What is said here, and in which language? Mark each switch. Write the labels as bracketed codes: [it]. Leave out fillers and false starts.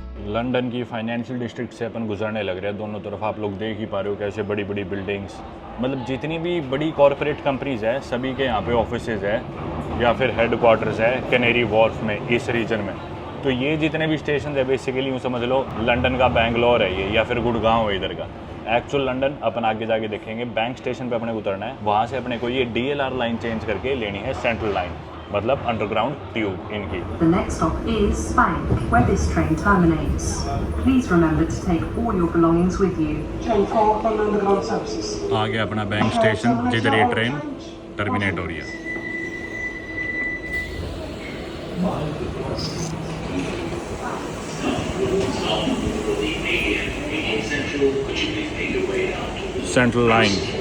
[hi] London की financial district से अपन गुजरने लग रहे हैं। दोनों तरफ आप लोग देख ही पा रहे हो कैसे बड़ी बड़ी बिल्डिंग्स, मतलब जितनी भी बड़ी कॉरपोरेट कंपनीज है सभी के यहाँ पे ऑफिसेज है या फिर हेडक्वार्टर्स है कनेरी वॉर्फ में, इस रीजन में। तो ये जितने भी स्टेशन है बेसिकली यूँ समझ लो लंदन का बैंगलोर है ये, या फिर गुड़गांव है इधर का। एक्चुअल लंदन अपन आगे जाके देखेंगे। बैंक स्टेशन पे अपने को उतरना है, वहाँ से अपने को ये DLR लाइन चेंज करके लेनी है सेंट्रल लाइन, मतलब अंडरग्राउंड ट्यूब इनकी। [en] The next stop is Spank, where this train terminates. Please remember to take all your belongings with you. Train 4 on underground services. [hi] आ गया अपना बैंक स्टेशन जिधर ये train terminate हो रही है। [en] Central line.